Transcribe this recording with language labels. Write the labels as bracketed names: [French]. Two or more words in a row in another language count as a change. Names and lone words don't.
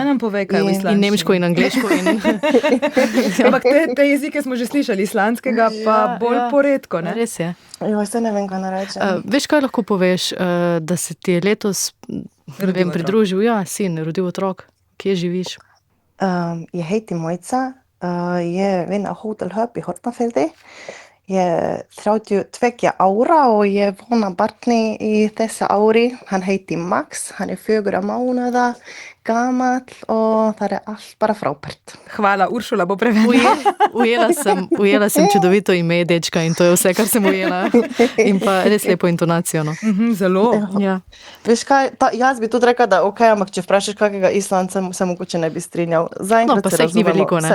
[Slovenian] Daj nam povej, kaj v islandščini. In nemško in angleško. Ampak te jezike smo že slišali, islandskega pa bolj poredko, ne? Res je. Jo, se ne vem, kaj narečem. Veš, kaj lahko poveš, da se ti je letos pridružil, sin, rodil otrok? Kje živiš? [Icelandic] Ég heiti Mojca, ég vinn á Hótel Hub í Hortnafirði. Ég er 32 ára og ég vona barni í þessu ári. Hann heiti Max, hann er 4 mánaða gamall og það er allt bara frábært. [Slovenian] Hvala, Uršula bo prevedla. Ujela sem čudovito ime dečka in to je vse, kar sem ujela. In pa res lepo intonacijo. No. Zelo. Ja. Veš kaj, jaz bi tudi rekla, da ok, ampak če vprašaš kakega Islandca, se mogoče ne bi strinjal. Zaenkrat pa se jih ni veliko, ne?